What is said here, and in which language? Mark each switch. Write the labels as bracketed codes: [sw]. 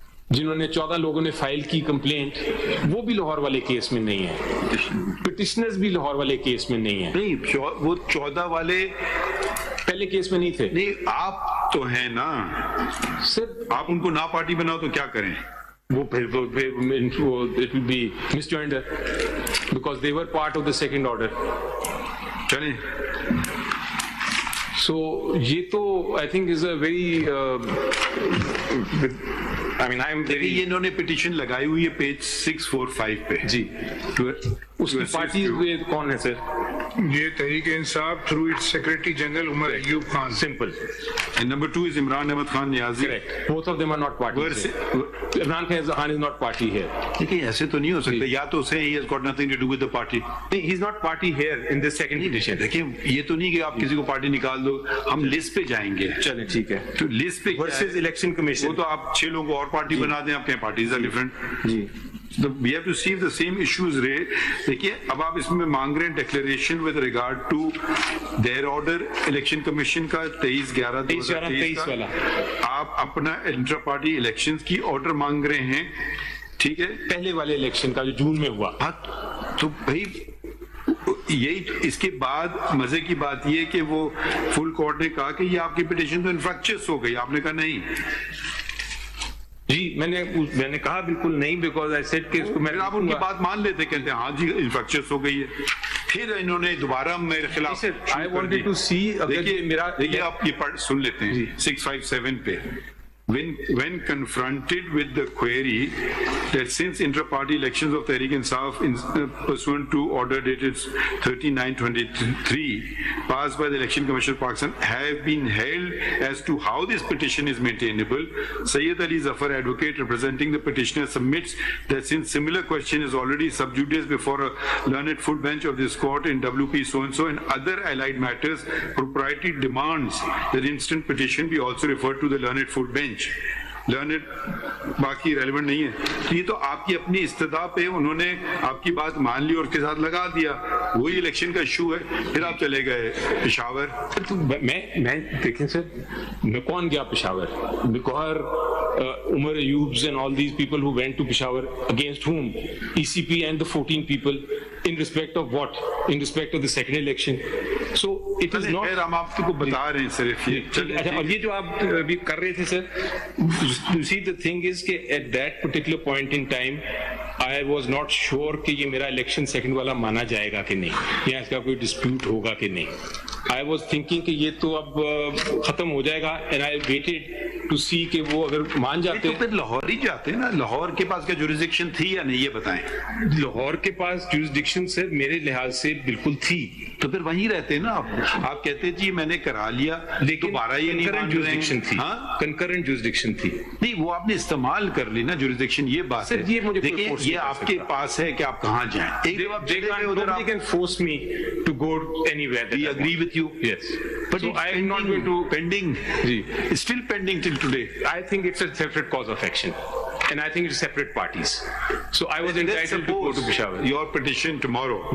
[ur] جنہوں نے 14 لوگوں نے فائل کی کمپلینٹ، وہ بھی لاہور والے کیس میں نہیں ہیں، پٹیشنرز بھی لاہور والے کیس میں نہیں ہیں. نہیں وہ 14 والے پہلے کیس میں نہیں تھے. نہیں آپ تو ہیں نا سر، آپ ان کو نا پارٹی بناؤ تو کیا کریں؟ وہ پھر [en] it will be misjoinder because they were part of the second order. [ur] چلیں [en] So [ur] یہ تو [en] I think is a very I mean I am very [ur] یہ انہوں نے پٹیشن لگائی ہوئی ہے پیج 645 پہ. جی اس کی پارٹی کون ہے سر؟ یہ Tehreek Insaf through its secretary general Omar Ayub Khan. Simple. [en] And number 2 is Imran Ahmad Khan Niazi. Correct. Both of them are not parties. Imran Khan is not party here. [ur] لیکن ایسے تو نہیں ہو سکتا، یا تو اسے [en] he has got nothing to do with the party. He is not party here in this second petition. [ur] دیکھیں یہ تو نہیں کہ آپ کسی کو پارٹی نکال دو، ہم لسٹ پہ جائیں گے. چلیں ٹھیک ہے. تو لسٹ پہ [en] Versus election commission. [ur] وہ تو آپ 6 لوگوں کو اور پارٹی بنا دیں، آپ کہیں parties are different. جی [en] We have to see if the same issues raised. [ur] دیکھیے اب آپ اس میں مانگ رہے ہیں declaration [en] with regard to their order [ur] election commission کا 23/11/2023 والا. آپ اپنا انٹرا پارٹی الیکشنز کی آرڈر مانگ رہے ہیں، ٹھیک ہے، پہلے والے الیکشن کا جو جون میں ہوا. تو بھائی یہی اس کے بعد مزے کی بات یہ کہ وہ فل کورٹ نے کہا کہ یہ آپ کی پٹیشن تو انفرکچس ہو گئی. آپ نے کہا نہیں. جی میں نے کہا بالکل نہیں، [en] because I said [ur] کہ اس کو میں آپ ان کی بات مان لیتے، کہتے ہیں ہاں جی انفرکچس ہو گئی ہے. پھر انہوں نے دوبارہ میرے خلاف [en] I wanted to see [ur] دیکھیے آپ یہ پڑھ سن لیتے ہیں 657 پہ. [en] When confronted with the query that since intra-party elections of Tehreek Insaf pursuant to order dated 13/9/23 passed by the Election Commission of Pakistan have been held as to how this petition is maintainable, Sayyid Ali Zafar, advocate representing the petitioner, submits that since similar question is already sub judice before a learned full bench of this court in WP so-and-so and other allied matters, propriety demands that instant petition be also referred to the learned full bench. [ur] Learned باقی relevant نہیں ہے. تو یہ تو آپ کی اپنی استدعا پہ انہوں نے آپ کی بات مان لی اور اس کے ساتھ لگا دیا. وہی الیکشن کا ایشو ہے. پھر آپ چلے گئے پشاور. میں دیکھیں سر، میں کون گیا Peshawar? [en] Because Umar Ayubs and all these people who went to Peshawar, against whom? ECP and the 14 people, in respect of what? In respect of the second election. So it is not. [ur] ہم آپ کو بتا رہے ہیں صرف یہ. اور یہ جو آپ ابھی کر رہے تھے سر، [en] you see the thing is [ur] کہ [en] at that particular point in time I was not sure [ur] کہ یہ میرا الیکشن سیکنڈ والا مانا جائے گا کہ نہیں، یا اس کا کوئی ڈسپیوٹ ہوگا کہ نہیں. [en] I was thinking [ur] کہ یہ تو اب ختم ہو جائے گا [en] and I waited to see [ur] کہ وہ اگر مان جاتے تو پھر لاہور ہی جاتے نا. لاہور کے پاس کیا جوریسڈکشن تھی یا نہیں یہ بتائیں. لاہور کے پاس جوریسڈکشن سے میرے لحاظ سے بالکل تھی. تو پھر وہیں رہتے نا آپ کہتے جی میں نے کرا لیا، لیکن دوبارہ یہ نہیں مان جوریسڈکشن تھی. کنکرنٹ جوریسڈکشن تھی. نہیں وہ آپ نے استعمال کر لی نا جوریسڈکشن. یہ بات ہے. دیکھیں یہ آپ کے پاس ہے کہ آپ کہاں جائیں. [en] Nobody can force me to go anywhere. We agree with you. Yes. But so I am not going to pending. It's still pending till today. I think it's a separate cause of action, and I think it's separate parties. So I was entitled to go to Peshawar. Your petition tomorrow.